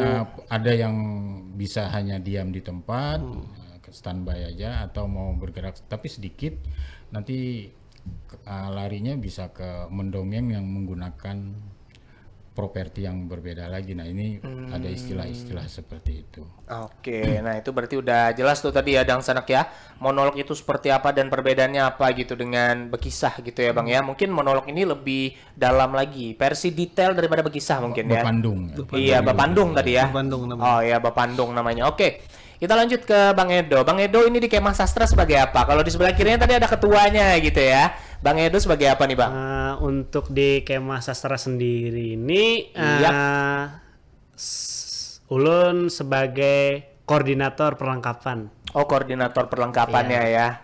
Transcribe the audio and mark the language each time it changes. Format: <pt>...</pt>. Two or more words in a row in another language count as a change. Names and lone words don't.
<id>ada yang bisa hanya diam di tempat, standby aja, atau mau bergerak tapi sedikit, nanti larinya bisa ke mendongeng yang menggunakan properti yang berbeda lagi. Nah ini ada istilah-istilah seperti itu. Oke, nah itu berarti udah jelas tuh tadi ya</id> <bjn>Dang Sanak</bjn> <id>ya. Monolog itu seperti apa dan perbedaannya apa gitu dengan Bekisah gitu ya Bang ya. Mungkin monolog ini lebih dalam lagi, versi detail daripada Bekisah mungkin ya. Bapandung. Iya, Bapandung tadi ya. Bapandung namanya. Oh iya, Bapandung namanya. Oke. Kita lanjut ke Bang Edo. Bang Edo ini di Kemah Sastra sebagai apa? Kalau di sebelah kirinya tadi ada ketuanya gitu ya. Bang Edo sebagai apa nih, Bang? Untuk di Kemah Sastra sendiri ini ulun sebagai koordinator perlengkapan. Oh, koordinator perlengkapannya ya.</id>